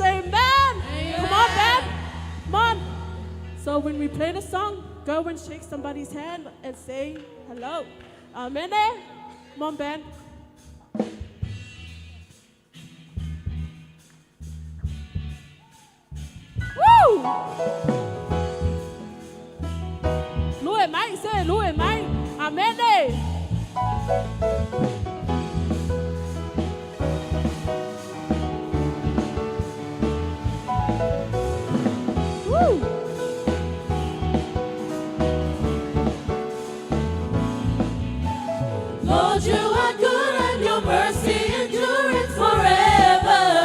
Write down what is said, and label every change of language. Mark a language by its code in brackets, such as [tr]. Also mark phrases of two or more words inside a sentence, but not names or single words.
[en] Amen. Come on, man. Come on. So when we play the song, go and shake somebody's hand and say hello. Amen. Come on, Ben. Woo! [sm] Lue mai, say lue mai. [en] Amen. Woo! Lord, you are good and your mercy endureth forever.